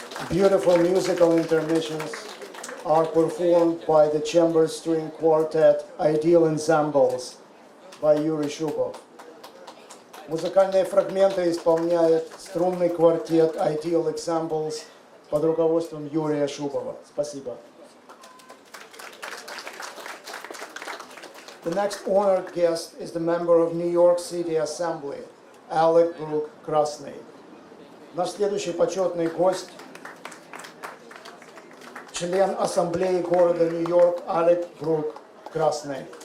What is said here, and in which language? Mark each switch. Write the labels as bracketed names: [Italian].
[English] beautiful musical intermissions are performed by the chamber string quartet Ideal Ensembles by Юрий Шубов. [Russian] Музыкальные фрагменты исполняет струнный квартет Ideal Ensembles под руководством Юрия Шубова. Спасибо. [English] The next honored guest is the member of New York City Assembly, Alec Brooke Krasny. [Russian] Наш следующий почетный гость – член Ассамблеи города Нью-Йорк Алек Брук Красный.